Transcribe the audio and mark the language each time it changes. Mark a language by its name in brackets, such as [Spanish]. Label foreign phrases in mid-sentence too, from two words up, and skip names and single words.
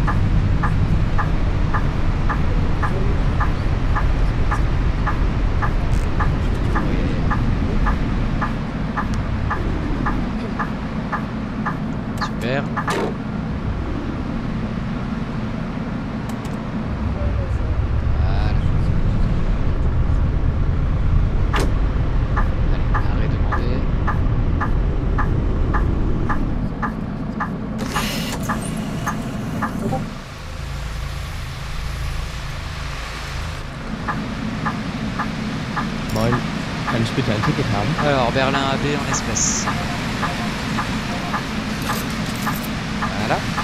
[French] Super. Voilà. Allez, arrêt demandé. [German] Moin, kann ich bitte ein Ticket haben? [French] Alors, Berlin AB en espèces. Voilà.